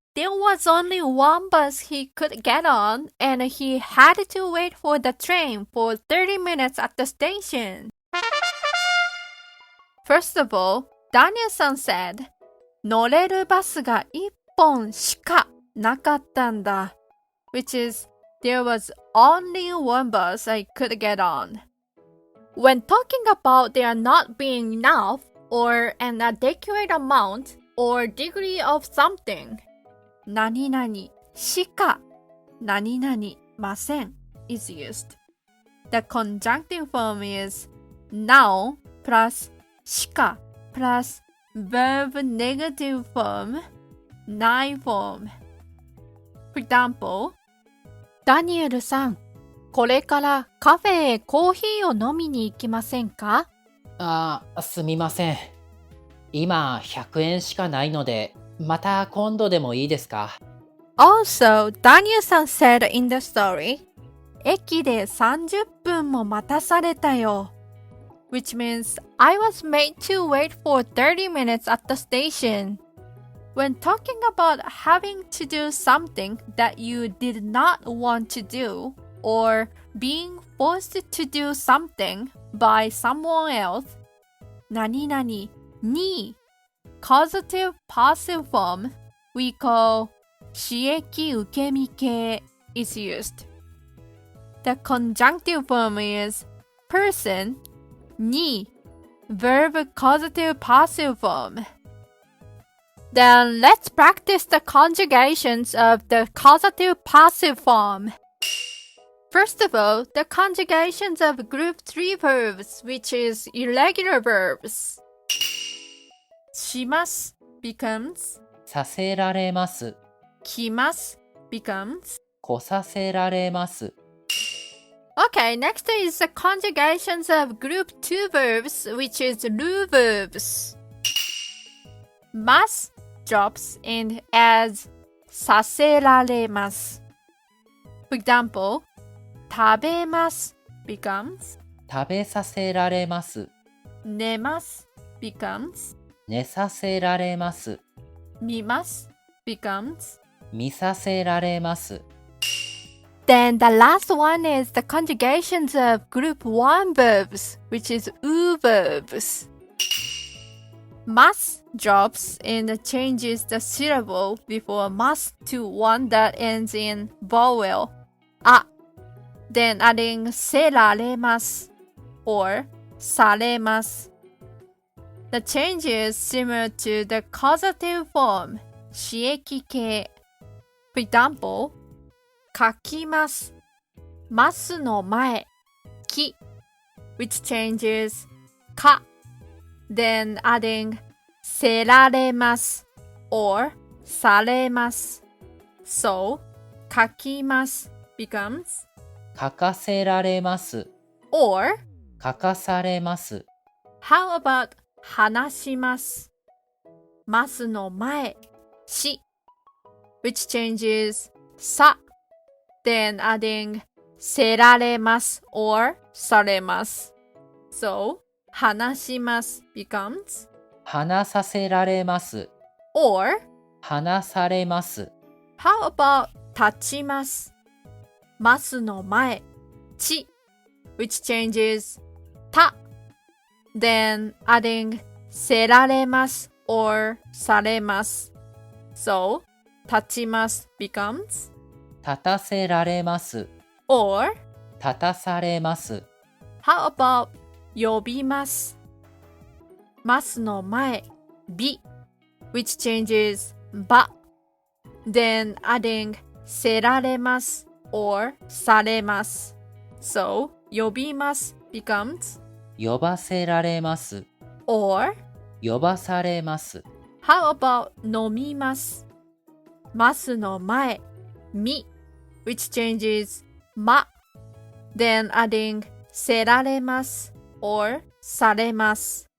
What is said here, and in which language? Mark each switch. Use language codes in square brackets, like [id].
[en] There was only one bus he could get on, and he had to wait for the train for 30 minutes at the station. First of all, Danielle-san said, [ja] 乗れるバスが1本しかなかったんだ。 [en] Which is, there was only one bus I could get on. When talking about there not being enough or an adequate amount or degree of something, 何々しか何々ません is used. The conjunctive form is now plus しか plus verb negative form, ない form. For example, [ja] ダニエルさん、これからカフェへコーヒーを飲みに行きませんか？すみません。今100円しかないので、また今度でもいいですか？ [en] Also, Danielle-san said in the story, [ja] 駅で30分も待たされたよ。 [en] Which means I was made to wait for 30 minutes at the station. When talking about having to do something that you did not want to do, or being forced to do something by someone else, 何々に causative passive form we call 詞益受け身形 is used. The conjunctive form is person に verb causative passive form. Then let's practice the conjugations of the causative passive form. First of all, the conjugations of group 3 verbs, which is irregular verbs. します becomes [ja] させられます。 [en] 来ます becomes. [ja] 来させられます。 [en] Okay, next is the conjugations of group 2 verbs, which is ru verbs. ます drops and adds させられます。 For example, 食べます becomes [ja] 食べさせられます。 [en] 寝ます becomes [ja] 寝させられます。 [en] 見ます becomes. [ja] 見させられます。 [en] Then the last one is the conjugations of group 1 verbs, which is u verbs. ます drops and changes the syllable before must to one that ends in vowel あ then adding せられます or されます。 The change is similar to the causative form 詞益形。 For example, 書きます。 [ja] ますの前、き [en] which changes か then adding せられます or されます。 So, 書きます becomes [ja] 書かせられます。 [en] or [ja] 書かされます。 [en] how about 話します。 [ja] ますの前、し [en] which changes さ then adding せられます or されます。 So, 話します becomes [ja] 話させられます。 [en] or [ja] 話されます。 [en] how about 立ちます。 [ja] ますの前、ち [en] which changes た then adding せられます or されます。 So, 立ちます becomes [ja] 立たせられます。 [en] or [ja] 立たされます。 [en] how about 呼びます。 [ja] ますの前、び [en] which changes ば then adding せられます or されます。 So, 呼びます becomes [ja] 呼ばせられます。 [en] or [ja] 呼ばされます。 [en] how about 飲みます。 [ja] ますの前、み [en] which changes ま then adding せられます or されます。